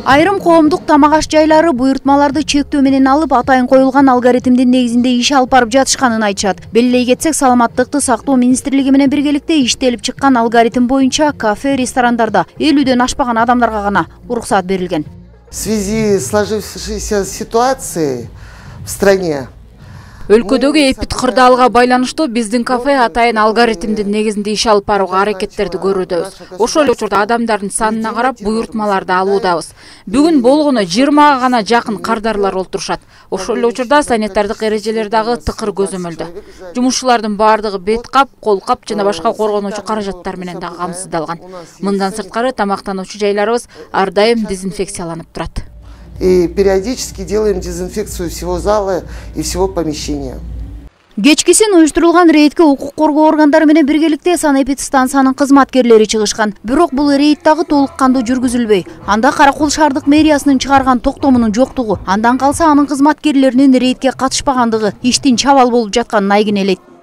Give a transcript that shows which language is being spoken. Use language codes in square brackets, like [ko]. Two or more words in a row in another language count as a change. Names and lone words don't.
[ky] Айрым коомдук тамак аш жайлары буйртмаларды чектөө менен алып, атайын коюлган алгоритмдин негизинде иш алып барып жатышканын айтышат. Белгилей кетсек, Саламаттыкты сактоо министрлиги менен биргеликте иштелип чыккан алгоритм боюнча кафе, ресторандарда 50дөн ашпаган адамдарга гана уруксат берилген. [ru] В связи с сложившейся ситуацией в стране [ky] Өлкөдөгү эпид кырдаалга байланыштуу биздин кафе атайын алгоритмдин негизинде иш алып барууга аракеттерди көрүүдөбүз. Ошол эле учурда адамдардын санына карап буйртмаларды алуудабыз. Бүгүн болгону 20 гана жакын кардарлар олтурушат. Ошол эле учурда санитардык эрежелер дагы тыкыр көзөмөлдө. Жумушчулардын баардыгы бет кап, кол кап жана башка коргонуучу каражаттар менен дагы камсыздалган. Мындан сырткары тамактануучу жайларыбыз ар дайым дезинфекцияланып турат. [ru] И периодически делаем дезинфекцию всего зала и всего помещения. [ky] Кечкисин уюштурулган рейдке укук коргоо органдары менен биргеликте санэпидстанциянын кызматкерлери чыгышкан. Бирок бул рейд дагы толук кандуу жүргүзүлбөй. Анда Каракол шаардык мэриясынын чыгарган токтомунун жоктугу, андан калса анын кызматкерлеринин рейдке катышпагандыгы иштин чабал болуп жатканын айгинелейт.